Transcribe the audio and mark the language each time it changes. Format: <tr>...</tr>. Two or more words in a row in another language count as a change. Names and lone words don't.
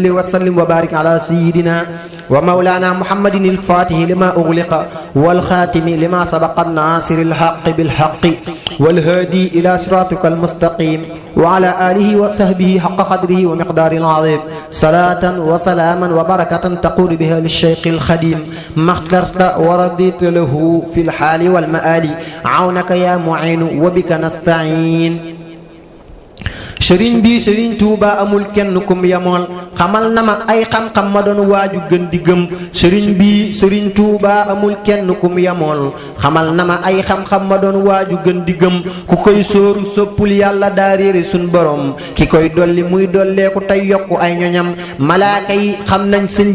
<ar>وسلم وبارك على سيدنا ومولانا محمد الفاتح لما أغلق والخاتم لما سبق الناصر الحق بالحق والهادي إلى صراطك المستقيم وعلى آله وصحبه حق قدره ومقدار العظيم صلاة وسلاما وبركة تقول بها للشيخ الخديم ما اخترت ورضيت له في الحال والمآل عونك يا معين وبك نستعين</ar> <wo>sëriñ bi sëriñ Tuuba amul kenn kum yamool xamal na ma ay xam-xam ma doon waaju gën di gëm sëriñ bi sëriñ Tuuba amul kenn kum yamool xamal na ma ay xam-xam ma doon waaju gën di gëm ku koy sóoru soppul yàlla daa réere sun borom ki koy dolli muy dolleeku tey yokku ay ñoñam malaaka yi xam nañ sëñ</wo>